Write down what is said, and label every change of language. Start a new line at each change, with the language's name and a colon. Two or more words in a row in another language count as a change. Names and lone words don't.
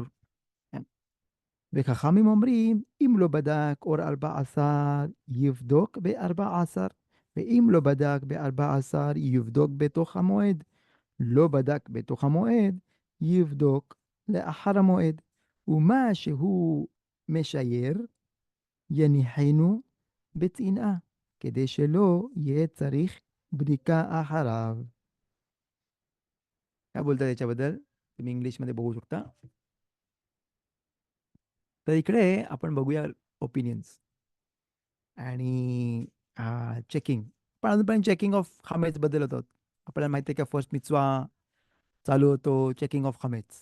Hebrew: וחכמים אומרים, אם לא בדק אור 14, יבדוק ב-14, ואם לא בדק ב-14, יבדוק בתוך המועד. לא בדק בתוך המועד, יבדוק לאחר המועד. ומה שהוא משייר, יניחנו בצנעה, כדי שלא יהיה צריך בדיקה אחריו.
Marathi: काय बोलता त्याच्याबद्दल तुम्ही इंग्लिशमध्ये बघू शकता. तर इकडे आपण बघूया ओपिनियन्स आणि चेकिंग. पण अजून
English: checking of
Marathi: खामेच बद्दल होतं. आपल्याला माहिती आहे का फर्स्ट मिचवा चालू होतो
English: checking of
Marathi: खामेच.